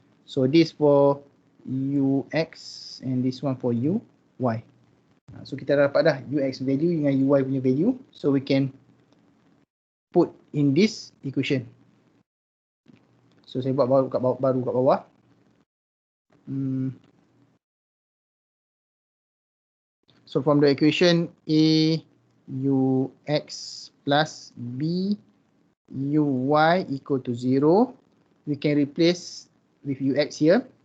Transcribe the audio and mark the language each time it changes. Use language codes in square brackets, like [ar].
[en] So this for ux and this one for uy. [ms] So kita dah dapat dah ux value dengan uy punya value. [en] So we can put in this equation. [ms] So saya buat baru kat bawah. [en] So from the equation a ux plus b uy equal to 0, we can replace with ux here.